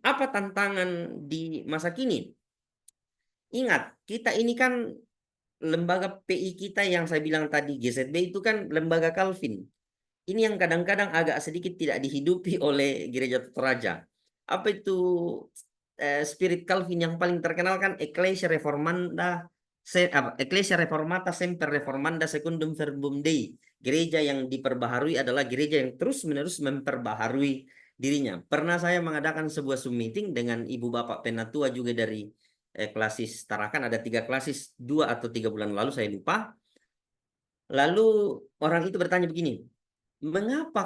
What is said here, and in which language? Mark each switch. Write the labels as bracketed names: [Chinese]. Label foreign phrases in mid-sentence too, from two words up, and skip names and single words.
[Indonesian] Apa tantangan di masa kini? Ingat, kita ini kan lembaga PI kita yang saya bilang tadi, GZB itu kan lembaga Calvin. Ini yang kadang-kadang agak sedikit tidak dihidupi oleh Gereja Toraja. Apa itu spirit Calvin yang paling terkenal kan [Latin] Ecclesia Reformanda, Ecclesia Reformata Semper Reformanda Secundum Verbum Dei. [Indonesian] Gereja yang diperbaharui adalah gereja yang terus-menerus memperbaharui dirinya. Pernah saya mengadakan sebuah Zoom meeting dengan ibu bapak penatua juga dari klasis Tarakan, ada 3 klasis 2 atau 3 bulan lalu saya lupa. Lalu orang itu bertanya begini, mengapa?